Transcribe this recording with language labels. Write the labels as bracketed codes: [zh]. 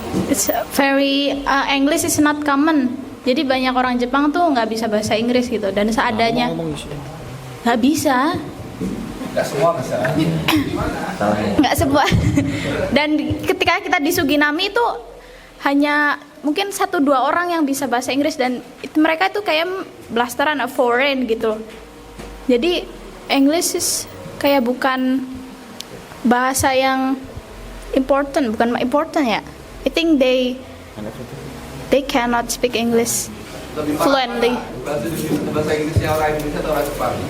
[en] It's very English is not common. [id] Jadi banyak orang Jepang tuh nggak bisa bahasa Inggris gitu, dan seadanya nggak bisa. Nggak semua bisa. Nggak semua. Dan ketika kita di Suginami itu hanya mungkin 1-2 orang yang bisa bahasa Inggris, dan mereka itu kayak blasteran foreign gitu. Jadi English is kayak bukan bahasa yang bukan important ya. [en] I think they cannot speak English fluently. [id] Bahasa Inggrisnya orang Indonesia atau orang Jepang?